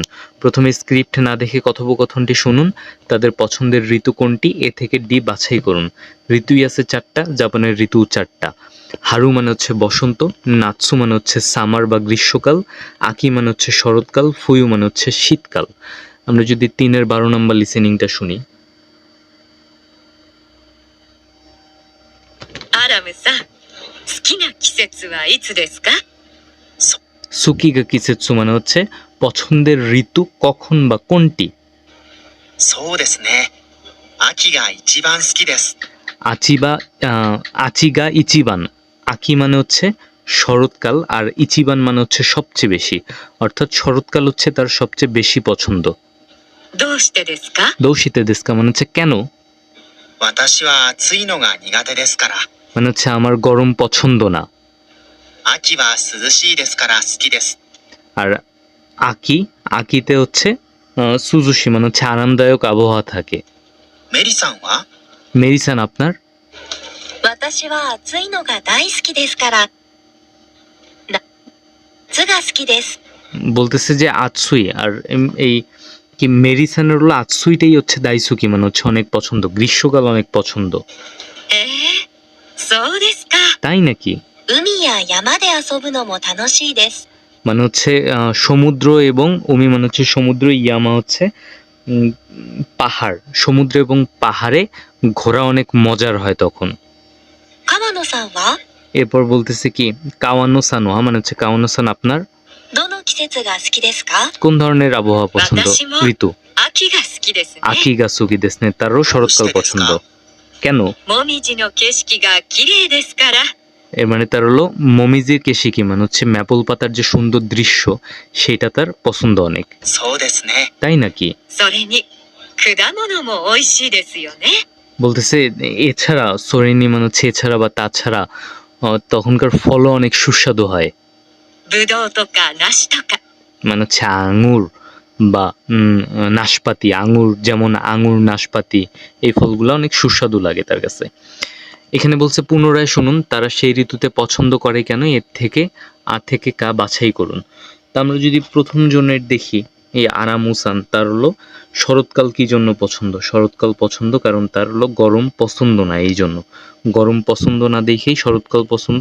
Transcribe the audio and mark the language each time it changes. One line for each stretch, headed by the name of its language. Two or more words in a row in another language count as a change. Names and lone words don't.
Bangla: প্রথমে স্ক্রিপ্ট না দেখে কথোপকথনটি শুনুন। তাদের পছন্দের ঋতু কোনটি, এ থেকে ডি বাছাই করুন। ঋতুই আছে 4টা, জাপানের ঋতু 4টা। হারু মানে হচ্ছে বসন্ত, নাৎসু মানে হচ্ছে সামার বা গ্রীষ্মকাল, আকি মানে হচ্ছে শরৎকাল, ফুয়ু মানে হচ্ছে শীতকাল। আমরা যদি 3-এর 12 নম্বর লিসেনিংটা শুনি।
Japanese: アラムさん、好きな季節はいつですか？好きが季節
Bangla: মানে হচ্ছে পছন্দের ঋতু কখন বা কোনটি।
Japanese: そうですね。秋が一番好きです。秋が一番,
Bangla: আকি মানে হচ্ছে শরৎকাল আর ইচিবান মানে হচ্ছে সবচেয়ে বেশি, অর্থাৎ শরৎকাল হচ্ছে তার সবচেয়ে বেশি পছন্দ।
Japanese: どうしてですか？どうしてですか
Bangla: মানে হচ্ছে কেন,
Japanese: 私は暑いのが苦手ですから。
Bangla: মানে হচ্ছে আমার গরম পছন্দ না।
Japanese: 秋は涼しいですから好きです。
Bangla: আর আকিতে হচ্ছে সুজুশি মানে হচ্ছে আরামদায়ক আবহাওয়া থাকে।
Japanese: メリさんは？
Bangla: মেরিসান আপনার?
Japanese: 私は暑いのが大好きですから、夏が好きです。
Bangla: বলতেছে যে আতসুই, আর এই কি মেরিসানের হলো আতসুইটাই হচ্ছে দাইসুকি মানে হচ্ছে অনেক পছন্দ, গ্রীষ্মকাল অনেক পছন্দ।
Japanese: そうですか。
Bangla: তাই নাকি?
Japanese: 海や山で遊ぶのも楽しいです。
Bangla: মানে হচ্ছে সমুদ্র এবং উমি মানে হচ্ছে সমুদ্র, ইয়ামা হচ্ছে পাহাড়, সমুদ্র এবং পাহাড়ে ঘোরা অনেক মজার হয় তখন।
Japanese: 川野さんは
Bangla: এরপর বলতেছে কি কাওয়ানো সানোয়া মানে হচ্ছে কাওয়ানো সান আপনার?
Japanese: どの季節が好きですか？
Bangla: কোন ধরনের আবহাওয়া পছন্দ,
Japanese: 私も
Bangla: ঋতু?
Japanese: 秋が好きですね。秋が好きですね,
Bangla: তারও শরৎকাল পছন্দ। কেন?
Japanese: もみじの景色が綺麗ですから。
Bangla: এর মানে তার হলো মমিজির কেশিকি মানে হচ্ছে ম্যাপল পাতার যে সুন্দর দৃশ্য সেটা তার পছন্দ অনেক।
Japanese: そうですね。
Bangla: তাই নাকি?
Japanese: それに果物も美味しいですよね。
Bangla: বলতেছে এছাড়া সরেনি মানে হচ্ছে এছাড়া বা তাছাড়া তখনকার ফলও অনেক সুস্বাদু হয়।
Japanese: ぶどうとか梨とか。
Bangla: মানে হচ্ছে আঙুর বা নাশপাতি, আঙুর যেমন আঙুর, নাশপাতি, এই ফলগুলো অনেক সুস্বাদু লাগে তার কাছে। এখানে বলছে পুনরায় শুনুন তারা সেই ঋতুতে পছন্দ করে কেন, এর থেকে আ থেকে কা বাছাই করুন। তা আমরা যদি প্রথম জনের দেখি, এই আরামুসান তার হলো শরৎকাল কি জন্য পছন্দ, শরৎকাল পছন্দ কারণ তার হলো গরম পছন্দ না, এই জন্য গরম পছন্দ না দেখেই শরৎকাল পছন্দ।